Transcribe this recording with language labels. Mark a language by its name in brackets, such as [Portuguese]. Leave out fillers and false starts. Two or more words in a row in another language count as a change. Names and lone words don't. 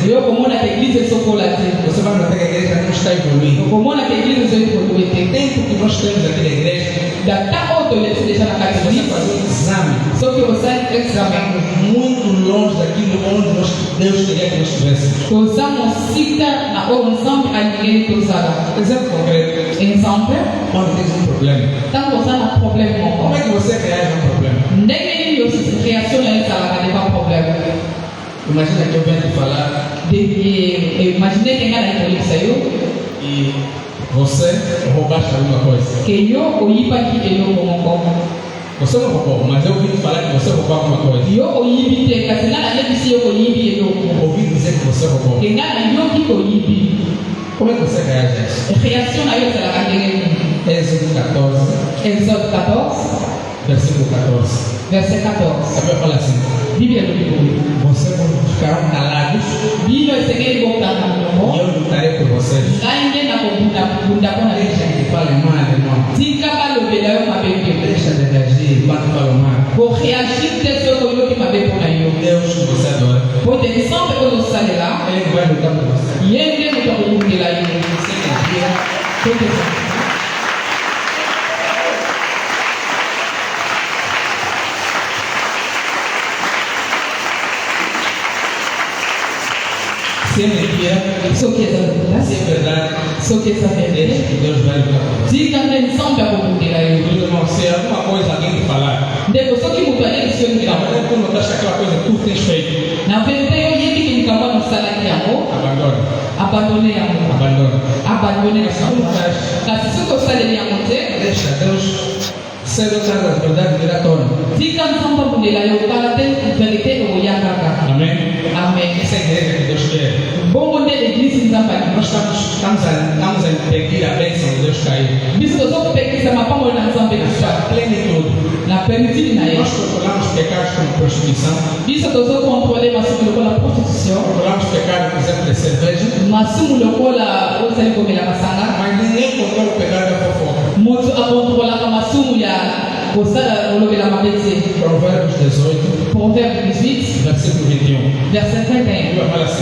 [Portuguese] Você vai notar que a igreja não está evoluindo. O tempo que nós temos aqui na igreja, você fazer um exame. Estamos muito longe daquilo onde Deus queria que nós estivéssemos. [Lingala] tozamo sika na oyo nzambe alingeli tozala. [Portuguese] Exemplo concreto, [French] Exemple, [Portuguese] quando tens um problema, [Lingala] ntango oza na problème [Portuguese] como [Lingala] moko [Portuguese] é que você reage a um problema? [Lingala] ndenge nini réaction na yo ezalaka deba problème. [Portuguese] Imagina que eu venho te falar [French] Imagine que [Lingala] ngai nakolekisa yo [Portuguese] e você roubaste alguma coisa. [Lingala] ke yo oyibaki eloko moko. [Portuguese] Você não roubou, mas eu ouvi te falar que você roubou alguma coisa. [Lingala] Yo oyibi te kasi ngai nayebisi yo koyibi eloko. [Portuguese] Ouvi dizer que você roubou. [Lingala] ke ngai nayoki koyibi. [Portuguese] Como é que você reage a isso? [Lingala] Réaction na yo ezalaka ndenge nini? [Portuguese] Êxodo 14, [French] Exode 14, [Portuguese] versículo 14. [French] verset 14. [Portuguese] A Bíblia fala assim: [Lingala] Bíblia elobi boye. [Portuguese] vocês ficarão calados [Lingala] Bino esengeli kokanga [Portuguese] e [Lingala] monoko. [Portuguese] eu lutarei por vocês. [Lingala] Ngai nde nakobunda mpona [Portuguese] Deixa [Lingala] yo. [Portuguese] que fale mal, irmão. [Lingala] Tika balobela yo mabe te. [Portuguese] Deixa de reagir quando falam mal. [Lingala] Koreagir te soki oyoki mabe mpona yo. [Portuguese] Deus que você adora, [Lingala] Po te lisambe oyo osalela [Portuguese] Ele vai lutar por você. [Lingala] ye nde moto akobundela yo. [Portuguese] Você confia. [Lingala] Po te [Portuguese] Se é mentira, [Lingala] soki eza lokola [Portuguese] se é verdade, [Lingala] soki eza [Portuguese] deixa [French] vérité [Portuguese] que Deus vai lutar por você. [Lingala] tika nde nzambe akobundela yo. [Portuguese] Meus irmãos, se alguma coisa alguém te falar, [Lingala] ndeko soki moto ayebisi yo na likambo [Portuguese] verdade tu não achas aquela coisa que tu tens feito, [Lingala] na verité yo oyebiki likambo wana osalaki yango [Portuguese] abandona. [Lingala] abandone yango [Portuguese] Abandona. [Lingala] abandone [Portuguese] Mas se tu [Lingala] yango [Portuguese] faz, [Lingala] kasi soki osaleli yango te [Portuguese] deixa Deus ser o cara da verdade vir à tona. [Lingala] tika nzambe abundela yo kala te verité okoya kaka. [Portuguese] Amém? [Lingala] Amen. [Portuguese] Essa é a igreja que Deus quer. [Lingala] Bongo nde eglise nzambe [Portuguese] Nós [Lingala] alingi [Portuguese] estamos a impedir a bênção de Deus cair. [Lingala] biso tozokopekisa mapamboli na nzambe Na kusa [Portuguese] sua plenitude. [Lingala] na plenitude na ye. [Portuguese] Nós controlamos pecados como prostituição, [Lingala] Biso tozokontrole masumu lokola prostitution, [Portuguese] controlamos pecados, por exemplo, de cerveja, [Lingala] masumu lokola ozali komela masanga. [Portuguese] mas ninguém controla o pecado da fofoca. [Lingala] Moto akontrolaka masumu ya kosala kolobela mabe te. [Portuguese] Provérbios 18, [French] Proverbe 18, [Portuguese] versículo 21. [French] verset A 21. [Portuguese] Bíblia fala assim: